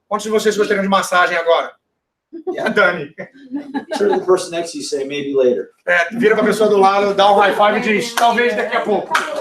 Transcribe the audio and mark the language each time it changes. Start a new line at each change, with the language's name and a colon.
Portuguese: Quantos de vocês gostariam de massagem agora?
English: Yeah. Dani. Turn to the person next to you, say maybe later.
Portuguese: Vira para a pessoa do lado, dá um high five e diz, talvez daqui a pouco.